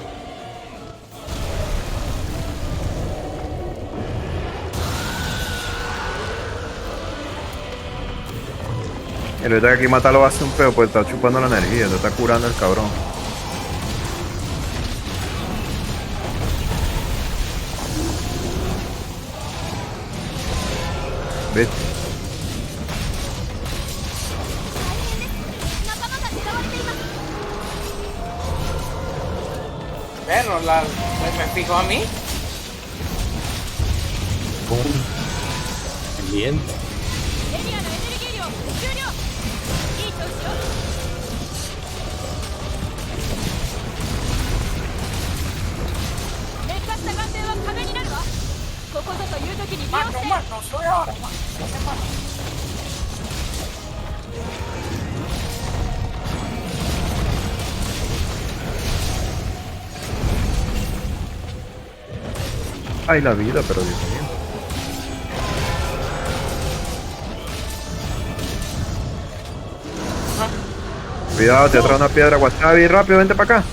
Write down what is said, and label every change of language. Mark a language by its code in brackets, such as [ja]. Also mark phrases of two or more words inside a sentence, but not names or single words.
[es] Y ahorita que aquí matarlo va a ser un peo, pues está chupando la energía, te está curando el cabrón. ¿Viste? [ja] 仲間が狙われています。 [es] Bueno, me fijó a mí. Bien. [ja] エリアのエネルギー量終了。いい調子よ。劣化した眼点は壁になるわ。ここぞという時に利用して。 [es] No soy ahora, man. No sé más. Ay, la vida, pero Dios mío. Cuidado, te trae una piedra, Wasabi, rápido, vente para acá.